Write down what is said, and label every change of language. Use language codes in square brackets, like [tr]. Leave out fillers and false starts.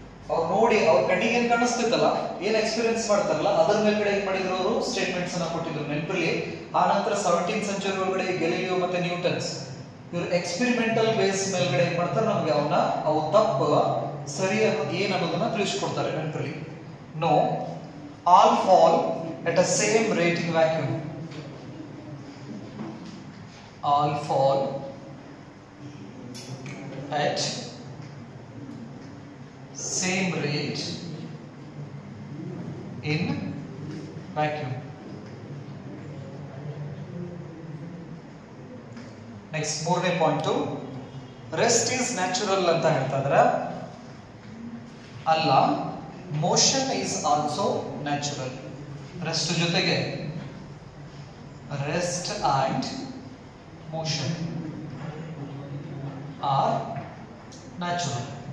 [kn] ಅವ್ರು ನೋಡಿ ಅವ್ರ ಕಣ್ಣಿಗೆ ಏನ್ ಕಾಣಿಸ್ತಿತ್ತಲ್ಲ, ಏನ್ ಎಕ್ಸ್ಪೀರಿಯನ್ಸ್ ಮಾಡ್ತಾರಲ್ಲ ಅದರ ಮೇಲ್ಗಡೆ ಏನ್ ಮಾಡಿದ್ರು ಅವರು ಸ್ಟೇಟ್ಮೆಂಟ್ಸ್ ಅನ್ನ ಕೊಟ್ಟಿದ್ರು ನೆನಪಲ್ಲಿ. ಆ ನಂತರ 17th ಸೆಂಚುರಿ ಒಳಗಡೆ ಗೆಲಿಲಿಯೋ ಮತ್ತೆ ನ್ಯೂಟನ್ಸ್ ಇವರು ಎಕ್ಸ್ಪೆರಿಮೆಂಟಲ್ ಬೇಸ್ ಮೇಲ್ಗಡೆ ಏನ್ ಮಾಡ್ತಾರೆ, ನಮ್ಗೆ ಅವನ್ನ ಅವು ತಪ್ಪು ಸರಿ ಏನ್ ಅನ್ನೋದನ್ನ ತಿಳಿಸ್ಕೊಡ್ತಾರೆ ನೆನಪಲ್ಲಿ. [en] No all fall at a same rate in vacuum. All fall at same rate in vacuum. [kn] Next, ಮೂರನೇ ಪಾಯಿಂಟ್, [en] rest is natural [kn] ಅಂತ ಹೇಳ್ತಾ ಇದ್ರ. ಅಲ್ಲ, [en] Motion is also natural. [kn] Rest ಜೊತೆಗೆ [en] Rest and motion are natural.